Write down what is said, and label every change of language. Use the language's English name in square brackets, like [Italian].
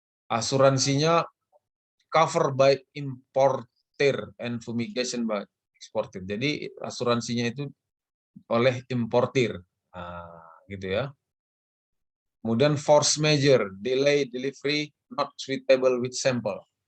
[Indonesian] Asuransinya [English] cover by importer and fumigation by exporter. [Indonesian] Jadi asuransinya itu oleh importir. Nah, gitu ya. Kemudian [English] force major, delay delivery not suitable with sample.